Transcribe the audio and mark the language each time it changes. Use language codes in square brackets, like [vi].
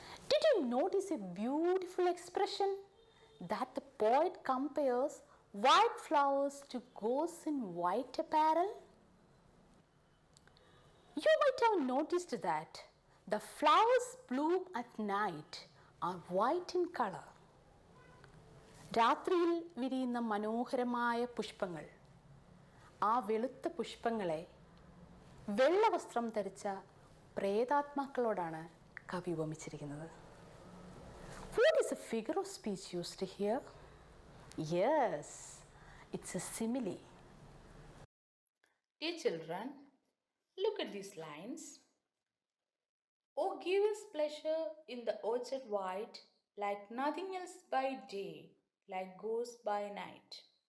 [en] Did you notice a beautiful expression that the poet compares white flowers to ghosts in white apparel? You might have noticed that the flowers bloom at night are white in color. [ml] രാത്രിയിൽ വിരിയുന്ന മനോഹരമായ പുഷ്പങ്ങൾ, ആ വെളുത്ത പുഷ്പങ്ങളെ വെള്ള വസ്ത്രം ധരിച്ച പ്രേതാത്മാക്കളോടാണ് കവി ഉപമിച്ചിരിക്കുന്നത്. [en] What is a figure of speech used here? Yes, it's a simile. Dear children, look at these lines. Oh, give us pleasure in the orchard white, like nothing else by day, like ghosts by night.